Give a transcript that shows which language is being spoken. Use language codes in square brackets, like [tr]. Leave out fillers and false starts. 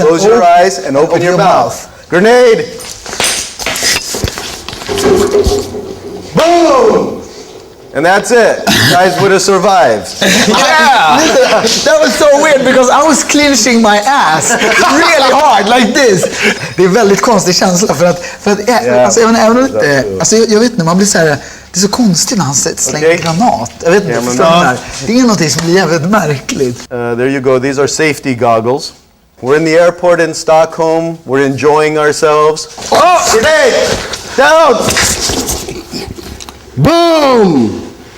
[en] and open your mouth. Grenade! Boom! And that's it. You guys would have survived. Yeah! That was so weird because I was clenching my ass really hard like this. [sv] Det är väldigt konstig känsla för att alltså, även om alltså, jag vet inte, man blir så här, det är så konstigt när han slänger granat. Jag vet inte, det är något som blir jävligt märkligt. [en] There you go. These are safety goggles. We're in the airport in Stockholm. We're enjoying ourselves. Oh, grenade! Down! Boom!